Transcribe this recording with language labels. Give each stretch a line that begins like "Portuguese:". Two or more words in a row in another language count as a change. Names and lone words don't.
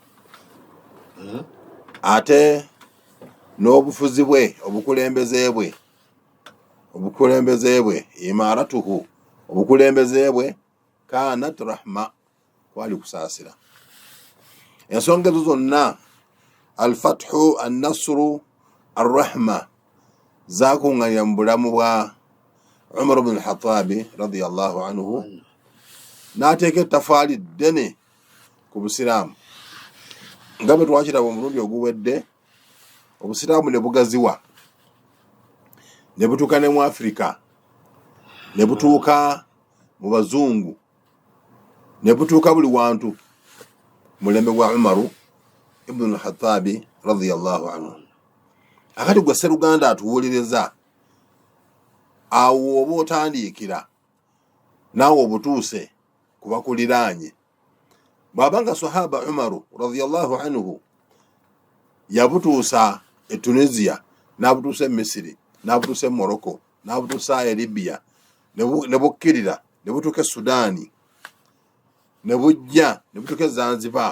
Ganda: Ate n'obufuzi bwe obukulembeze bwe imaratuhu, obukulembeze bwe
Arabic: كانت رحمة,
Ganda: kwali kusaasira. Ensonga ezo zonna
Arabic: الفتح النصر الرحمة
Ganda: zakunganira mu bulamu bwa Umar ibn al-Khattab
Arabic: رضي الله عنه,
Ganda: n'ateeka ettafaali ddene ku busiraamu. Nga bwe twakiraba omulundi oguwedde, obusiraamu ne bugaziwa ne butuuka ne mu Afrika, ne butuuka mu bazungu, ne butuuka buli wantu mulembe gwa Umaru ibn al-Khattab
Arabic: رضي الله عنه.
Ganda: Akati gwe Sseruganda atuwuliriza, awo oba otandiikira naawe obutuuse ku bakuliraanye. Bw'abanga sahaba Umaru
Arabic: رضي الله عنه
Ganda: yabutuusa e Tunisia, n'abutuusa e Misiri, n'abutuusa e Morocco, n'abutuusa e Libya, ne bukkirira ne butuuka e Sudaani, ne bujja ne butuuka e Zanzibar.